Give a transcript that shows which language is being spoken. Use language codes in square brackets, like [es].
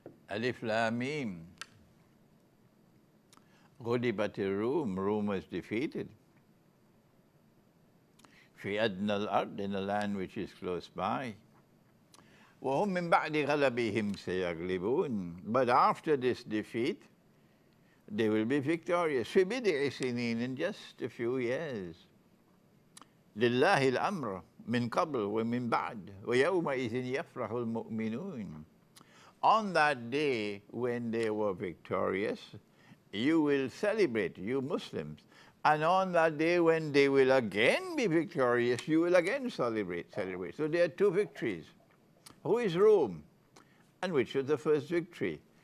[ar] Alif Lam Mim. غُلِبَتِ الرُّومُ. [en] Rome was defeated. [ar] في أدنى الأرض, [en] in a land which is close by. [ar] وهم من بعد غلبهم سيغلبون. [en] But after this defeat, They will be victorious. [ar] في بضع سنين, [en] in just a few years. [ar] لله الأمر من قبل ومن بعد ويومئذ يفرح المؤمنون. [en] On that day when they were victorious, you will celebrate, you Muslims. And on that day when they will again be victorious, you will again celebrate. So there are two victories. Who is Rome? And which was the first victory?